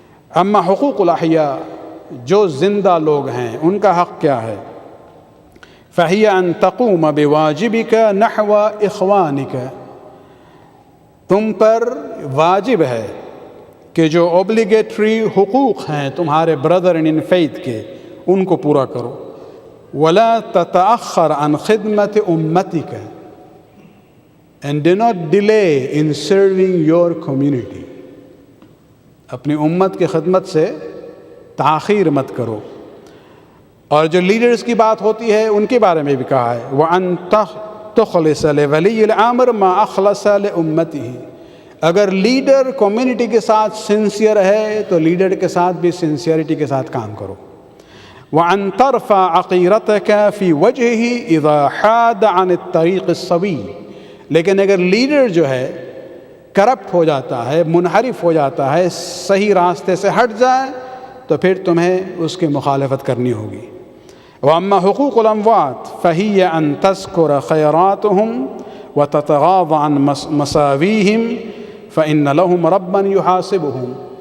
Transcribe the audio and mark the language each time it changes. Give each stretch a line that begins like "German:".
Arabic: اما حقوق الاحیاء،
Urdu: جو زندہ لوگ ہیں ان کا حق کیا ہے؟
Arabic: فہی ان تقوم بواجبک نحو اخوانک،
Urdu: تم پر واجب ہے کہ جو اوبلیگیٹری حقوق ہیں تمہارے بردر ان فیتھ کے ان کو پورا کرو.
Arabic: ولا تتأخر عن خدمت امتک،
English: and do not delay in serving your community.
Urdu: اپنی امت کی خدمت سے تاخیر مت کرو. اور جو لیڈرز کی بات ہوتی ہے ان کے بارے میں بھی کہا ہے
Arabic: وَأَن تُخْلِصَ لِوَلِيِّ الْأَمْرِ مَا أَخْلَصَ لِأُمَّتِهِ.
Urdu: اگر لیڈر کمیونٹی کے ساتھ سنسیئر ہے تو لیڈر کے ساتھ بھی سنسیئرٹی کے ساتھ کام کرو.
Arabic: وَأَن تَرْفَعَ عَقِيرَتَكَ فِي وَجْهِهِ إِذَا حَادَ عَنِ الطَّرِيقِ السَّوِيِّ.
Urdu: لیکن اگر لیڈر جو ہے کرپٹ ہو جاتا ہے، منحرف ہو جاتا ہے، صحیح راستے سے ہٹ جائے تو پھر تمہیں اس کی مخالفت کرنی ہوگی.
Arabic: وَأَمَّا حُقُوقُ الْأَمْوَاتِ فَهِيَ أَن تَذْكُرَ خَيْرَاتُهُمْ وَتَتَغَاضَ عَن مَسَاوِيهِمْ فَإِنَّ لَهُمْ رَبًّا يُحَاسِبُهُمْ.